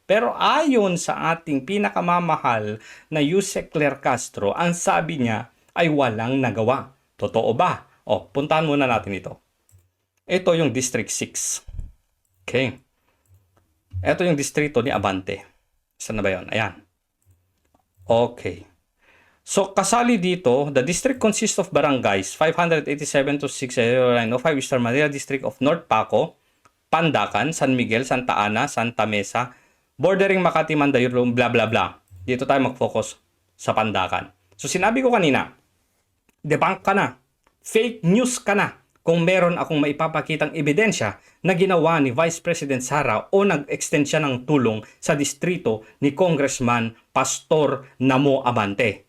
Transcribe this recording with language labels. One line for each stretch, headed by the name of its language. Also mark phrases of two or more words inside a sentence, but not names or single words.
Filipino: Pero ayon sa ating pinakamamahal na Yusek Claire Castro, ang sabi niya ay walang nagawa. Totoo ba? O, puntahan muna natin ito. Ito yung District 6. Okay. Ito yung distrito ni Abante. Saan na ba yun? Ayan. Okay. So, kasali dito,
English: the district consists of barangays 587 to 609 of 5 Eastern Manila District of North Paco, Pandacan, San Miguel, Santa Ana, Santa Mesa, bordering Makati, Mandayuro, bla bla bla.
Filipino: Dito tayo mag-focus sa Pandacan. So, sinabi ko kanina, debunk ka na,
English: fake news
Filipino: ka na kung meron akong maipapakitang ebidensya na ginawa ni Vice President Sara o nag-extend siya ng tulong sa distrito ni Congressman Pastor Namo Abante.